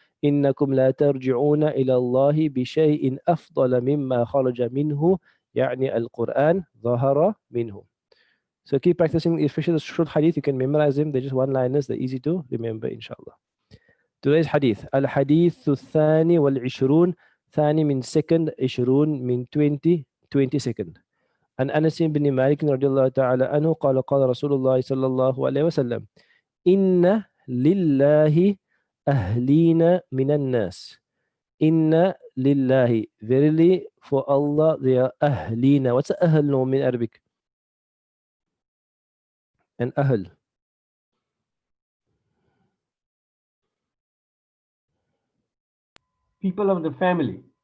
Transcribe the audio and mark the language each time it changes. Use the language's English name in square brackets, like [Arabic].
[Arabic] إنكم لا ترجعون إلى الله بشيء أفضل مما خرج منه. يعني القرآن ظهر منه. [English] So keep practicing, especially the short hadith. You can memorize them. They're just one-liners. They're easy to remember, inshallah. Today's hadith. [Arabic] Al-Hadith الثاني والعشرون. ثاني من [English] second, [Arabic] عشرون من [English] 20 second. [Arabic] عن أنس بن مالك رضي الله تعالى عنه قال قال رسول الله صلى الله عليه وسلم إن لله أهلين من الناس. إن لله, [English] verily for Allah they are [Arabic] أهلين. [English] What's أهل noun in Arabic? And أهل. People of the family.